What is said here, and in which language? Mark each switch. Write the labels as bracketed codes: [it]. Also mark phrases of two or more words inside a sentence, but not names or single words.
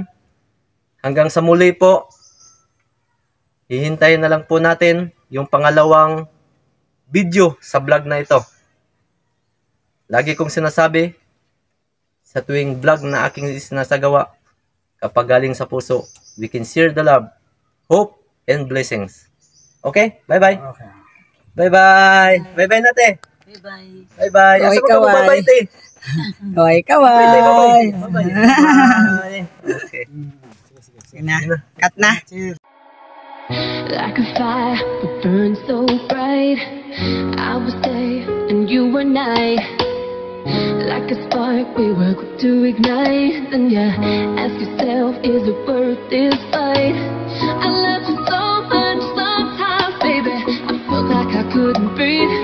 [tl] Hanggang sa muli po, hihintayin na lang po natin yung pangalawang video sa vlog na ito. Lagi kong sinasabi, sa tuwing vlog na aking sinasagawa, kapag galing sa puso, [en] we can share the love, hope, and blessings. Okay? Bye-bye. Okay. Bye-bye. Bye-bye nate. Bye-bye. Bye-bye. [ceb] Asa mo ka bye-bye, te? Hoy, [en] Bye-bye. [tl] kaway. [en] Bye-bye. Bye-bye. Okay. [tl] Sige na. Cut na. [en] Like a fire that burns so bright, I was day and you were night. Like a spark we were quick to ignite. Then you ask yourself, is it worth this fight? I love you so much sometimes, baby, I felt like I couldn't breathe.